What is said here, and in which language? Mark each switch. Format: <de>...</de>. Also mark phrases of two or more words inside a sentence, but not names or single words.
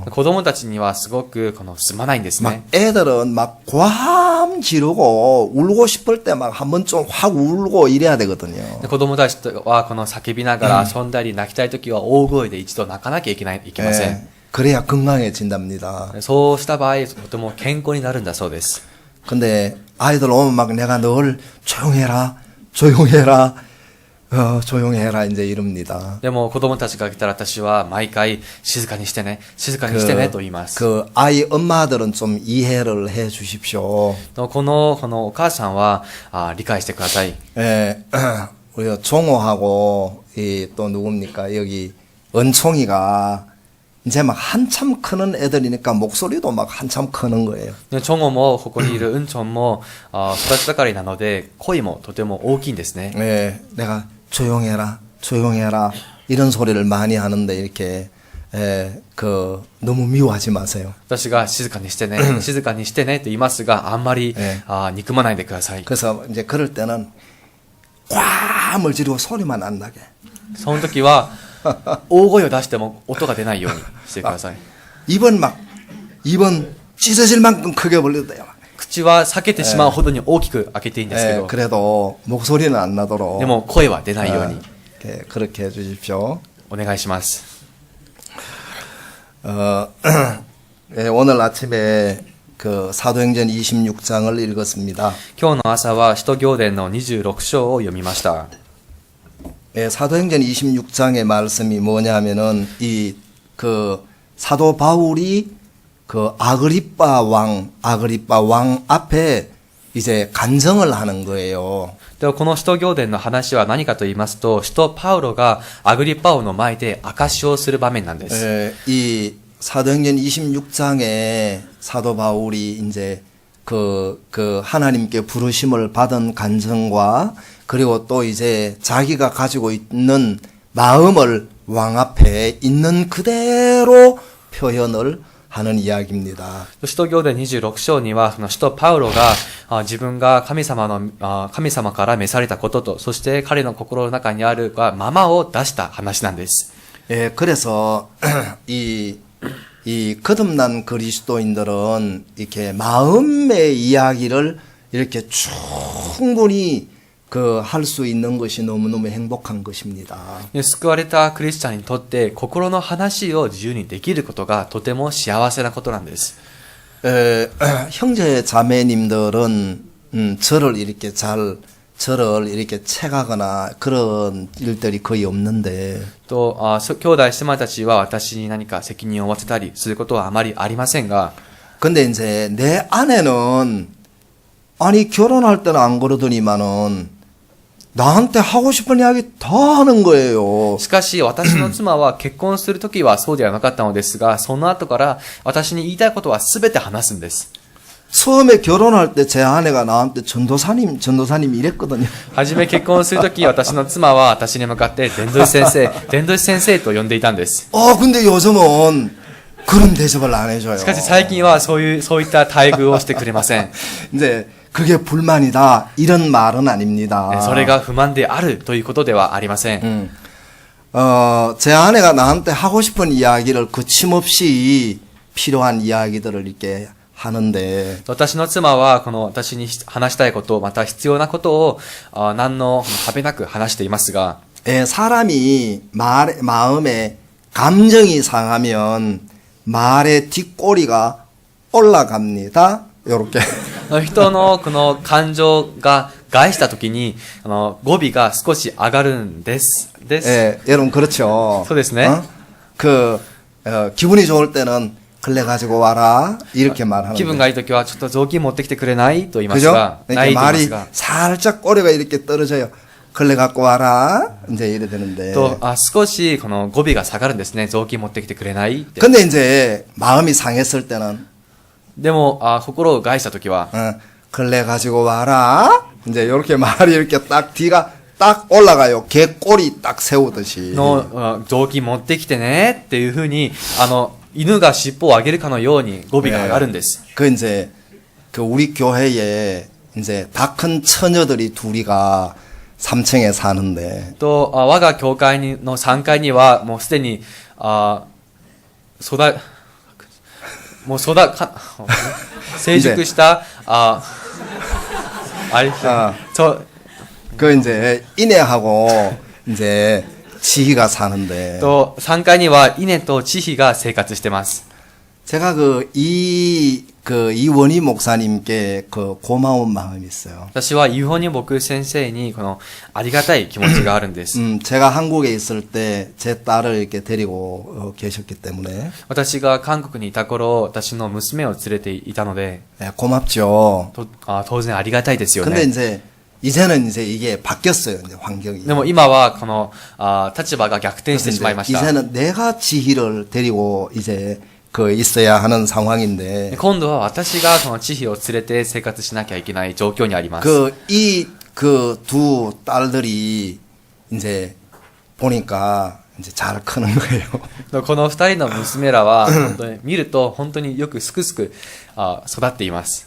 <ja>子供たちにはすごくすまないんですね。</ja> <ko>막 애들은 막 고함 지르고 울고 싶을 때 막 한번 좀 확 울고 이래야 되거든요.</ko> <ja>子供たちは叫びながら遊んだり泣きたいときは大声で一度泣かなきゃいけません。</ja> <ko>그래야 건강해진답니다.</ko> <ja>そうした場合、とても健康になるんだそうです。</ja> <ko>근데 아이들 오면 막 내가 늘 조용해라, 조용해라, 조용해라 이제 이럽니다.</ko> <ja>でも子供たちが来たら私は毎回静かにしてね、静かにしてねと言います。</ja> <ko>그 아이 엄마들은 좀 이해를 해 주십시오.</ko> <ja>このお母さんは理解してください。</ja> <ko>예, 우리가 종호하고 또 누굽니까 여기 은총이가 이제 막 한참 크는 애들이니까 목소리도 막 한참 크는 거예요.</ko> <ja>チョンゴもここにいるウンチョンも育ち盛りなので声もとても大きいんですね。</ja> <ko>예, 내가 조용해라, 조용해라 이런 소리를 많이 하는데 이렇게 너무 미워하지 마세요.</ko> <ja>私が静かにしてね、静かにしてねと言いますが、あんまり憎まないでください。</ja> <ko>그래서 이제 그럴 때는 꽉을 지르고 소리만 안 나게.</ko> <ja>その時は大声を出しても音が出ないようにしてください。</ja> <ko>입은 찢어질 만큼 크게 벌려도 돼요.</ko> <ja>口は裂けてしまうほどに大きく開けていいんですけど、</ja> <ko>그래도 목소리는 안 나도록</ko> <ja>でも声は出ないように</ja> <ko>그렇게 해 주십시오.</ko> <ja>お願いします。</ja> <ko>오늘 아침에 그 사도행전 26장을 읽었습니다.</ko> <ja>今日の朝は使徒行伝の26章を読みました。</ja> <ko>사도행전 26장의 말씀이 뭐냐면은 그 사도 바울이 그 아그리빠 왕 앞에 이제 간증을 하는 거예요.</ko> <ja>ではこの使徒行伝の話は何かと言いますと、使徒パウロがアグリッパ王の前で証しをする場面なんです。</ja> <ko>이 사도행전 26장에 사도 바울이 이제 그 하나님께 부르심을 받은 간증과 그리고 또 이제 자기가 가지고 있는 마음을 왕 앞에 있는 그대로 표현을 하는 이야기입니다.</ko> <ja>使徒行伝26章には、その使徒パウロが自分が神様から召されたことと、そして彼の心の中にあるままを出した話なんです。</ja> <ko>그래서 이 거듭난 그리스도인들은 이렇게 마음의 이야기를 이렇게 충분히 할 수 있는 것이 너무너무 행복한 것입니다.</ko> <ja>救われたクリスチャンにとって心の話を自由にできることがとても幸せなことなんです。</ja> <ko>형제 자매님들은 저를 이렇게 채가거나 그런 일들이 거의 없는데</ko> <ja>と兄弟姉妹たちは私に何か責任を負わせたりすることはあまりありませんが、</ja> <ko>근데 이제 내 아내는 아니 결혼할 때는 안 그러더니만은 나한테 하고 싶은 이야기 다 하는 거예요.</ko> <ja>しかし私の妻は結婚するときはそうではなかったのですが、その後から私に言いたいことは全て話すんです。</ja> <ko>처음에 결혼할 때 제 아내가 나한테 전도사님 이랬거든요.</ko> <ja>初め結婚するとき私の妻は私に向かって伝道師先生と呼んでいたんです。</ja> <ko>근데 요즘은 그런 대접을 안 해줘요.</ko> <ja>しかし最近はそういった待遇をしてくれません。</ja> <ko>이제 그게 불만이다 이런 말은 아닙니다.</ko> <ja>それが不満であるということではありません。</ja> <ko>제 아내가 나한테 하고 싶은 이야기를 거침없이 필요한 이야기들을 이렇게 하는데</ko> <ja>私の妻はこの私に話したいこと、また必要なことを何の壁なく話していますが、</ja> <ko>사람이 마음에 감정이 상하면 말의 뒷꼬리가 올라갑니다. 요렇게.</ko> <ja>人のこの感情が害したときに語尾が少し上がるんです。</ja> <ko>여러분 그렇죠.</ko> <ja>そうですね。</ja> <ko>기분이 좋을 때는 걸레 가지고 와라 이렇게 말하는.</ko> <ja>気分がいいときはちょっと雑巾持ってきてくれないと言いますが、</ja> <ko>그죠?</ko> <ja>ないと言います</ja> <ko>말이</ko> <ja>が。</ja> <ko>살짝 꼬리가 이렇게 떨어져요. 걸레 갖고 와라 이제 이래 되는데.</ko> <ja>と少しこの語尾が下がるんですね。雑巾持ってきてくれないって。</ja> <ko>근데 이제 마음이 상했을 때는</ko> <ja>でも心を害したときは、</ja> <ko>걸레 가지고 와라. 이제 이렇게 말이 이렇게 딱 뒤가 딱 올라가요. 개 꼬리 딱 세우듯이.</ko> <ja>の雑巾持ってきてねっていう風に、犬が尻尾を上げるかのように語尾が上がるんです。</ja> <ko>그 이제 그 우리 교회에 이제 다 큰 처녀들이 둘이가 3층에 사는데</ko> <ja>と、我が教会の3階には、もうすでに、もう成熟した、あれ、</ja> <ko>그 이제 이내하고 이제 지희가 사는데</ko> <ja>と、3階には稲と千尋が生活してます。</ja> <ko>제가 이원희 목사님께 그 고마운 마음이 있어요.</ko> <ja>私はユホニ僕先生にこのありがたい気持ちがあるんです。</ja> <ko>제가 한국에 있을 때 제 딸을 이렇게 데리고 계셨기 때문에</ko> <ja>私が韓国にいた頃、私の娘を連れていたので、</ja> <ko>고맙죠.</ko> <ja>当然ありがたいですよ</ja> <ko>근데</ko> <ja>ね。</ja> <ko>이제는 이제 이게 바뀌었어요. 이제 환경이.</ko> <ja>でも今はこの立場が逆転してしまいました。</ja> <ko>이제는 내가 지희를 데리고 이제 있어야 하는 상황인데</ko> <ja>今度は私がその千尋を連れて生活しなきゃいけない状況にあります。</ja> <ko>두 딸들이 이제 보니까 이제 잘 크는 거예요.</ko> <ja>この二人の娘らは本当に見ると本当によくすくすく育っています。</ja>